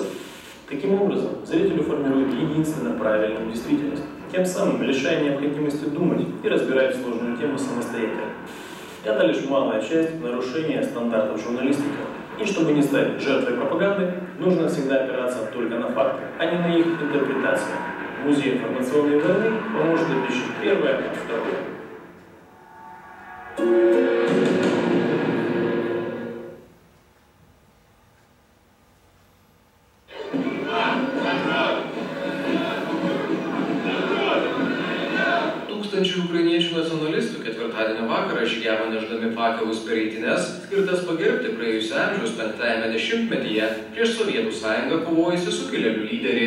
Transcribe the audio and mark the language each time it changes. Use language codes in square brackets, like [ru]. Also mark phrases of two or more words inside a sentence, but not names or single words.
[ru] Таким образом, зрителю формирует единственно правильную действительность, тем самым лишая необходимости думать и разбирать сложную тему самостоятельно. Это лишь малая часть нарушения стандартов журналистики. И чтобы не стать жертвой пропаганды, нужно всегда опираться только на факты, а не на их интерпретацию. Музей информационной войны поможет отличить первое от второго. [lt] Tūkstančių ukrainiečių nacionalistų ketvirtadienio vakarą žygiavo nešdami fakelus per eitynes, skirtas pagerbti praėjusio amžiaus 5-ame dešimtmetyje prieš Sovietų sąjungą kovojusi sukilėlių lyderį.